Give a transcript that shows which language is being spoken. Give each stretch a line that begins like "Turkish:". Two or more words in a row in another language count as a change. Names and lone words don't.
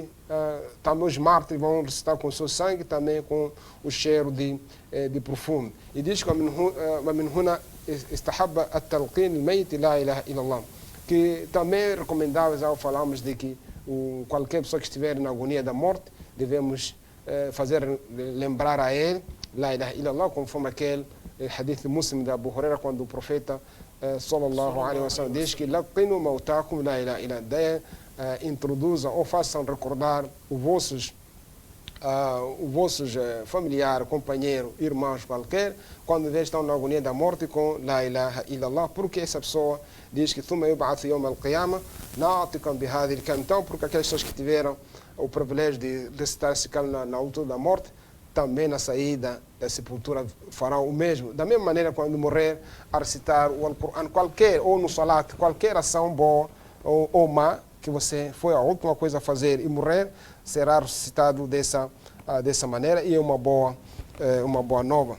Portuguese: Também os mártires vão ressuscitar com seu sangue, também com o cheiro de perfume. E diz que
Arabic: ومن هنا استحب التلقين الميت لا إله إلا الله.
Portuguese: Que também é recomendável, já falamos de que qualquer pessoa que estiver na agonia da morte, devemos fazer lembrar a ele
Arabic: لا إله إلا الله,
Portuguese: conforme aquele hadith muslim de Abu Huraira, quando o profeta
Arabic: صلى الله عليه وسلم
Portuguese: diz que
Arabic: لقنوا موتاكم لا إله إلا الله,
Portuguese: introduzam ou façam recordar os vossos familiares, companheiros, irmãos qualquer, quando estão na agonia da morte com
Arabic: لا إله إلا الله,
Portuguese: porque essa pessoa diz que
Arabic: ثم يبعث يوم القيامة ناطقا بهذه الكلمة.
Portuguese: Então, porque aquelas pessoas que tiveram o privilégio de recitar esse kalim na altura da morte, também na saída da sepultura farão o mesmo. Da mesma maneira, quando morrer, a recitar o Al-Qur'an, qualquer, ou no salat, qualquer ação boa ou má, que você foi a última coisa a fazer e morrer, será recitado dessa maneira, e é uma boa nova.